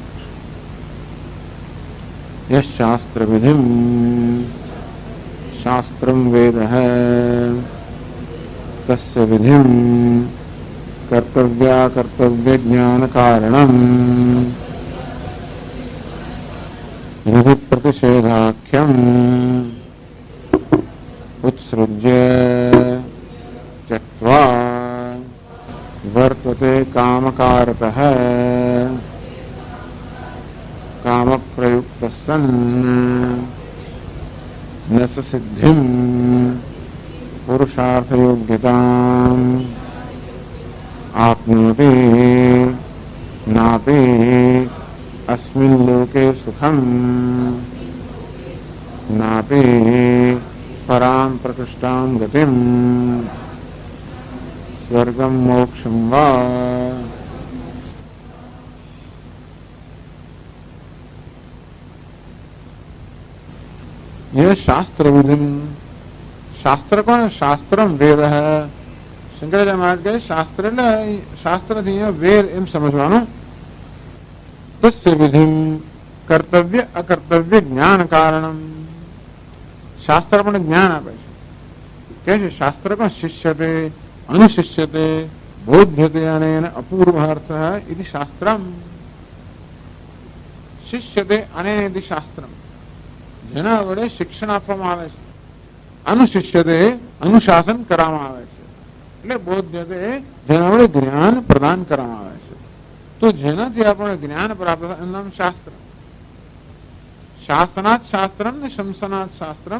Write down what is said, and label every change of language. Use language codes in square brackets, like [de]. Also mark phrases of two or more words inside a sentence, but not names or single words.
[sa] યશ શાસ્ત્ર વિધિ શાસ્ત્રમ વેદ તસ્ય વિધિ કર્તવ્ય જ્ઞાન કારણમ વિધિ પ્રતિષેધાખ્યમ ઉત્સૃજ્ય त्यक्त्वा वर्तते कामकारतः कामप्रयुक्तः सन् न स सिद्धिं पुरुषार्थयोग्यताम् आप्नोति नापि अस्मिन् लोके सुखं नापि परां प्रकृष्टां गतिम् स्वर्गं मोक्षं वा. [hi] यह शास्त्र विधि. शास्त्र कौन? शास्त्रम वेद है. शंकराचार्य महाराज कहे शास्त्र [gu] એટલે શાસ્ત્ર થી વેદ એમ સમજવાનું. [sa] તસ્ય વિધિ કર્તવ્ય અકર્તવ્ય જ્ઞાન કારણમ. [gu] શાસ્ત્ર પણ જ્ઞાન આપે છે. કે છે શાસ્ત્ર કોણ? [sa] શિષ્યતે अनुशिष्यते बोध्यते अनेन अपूर्वार्थः इति शास्त्रम्. शिष्यते अनेन इति शास्त्रम्. [gu] જેના વડે શિક્ષણ આપવામાં આવે છે. અનુશિષ્યતે અનુશાસન કરવામાં આવે છે. એટલે બોધ્યતે જેના વડે જ્ઞાન પ્રદાન કરવામાં આવે છે. તો જેનાથી આપણે જ્ઞાન પ્રાપ્ત થાય એનું નામ શાસ્ત્ર. [sa] શાસનાત શાસ્ત્રમ ને શંસનાત શાસ્ત્રમ.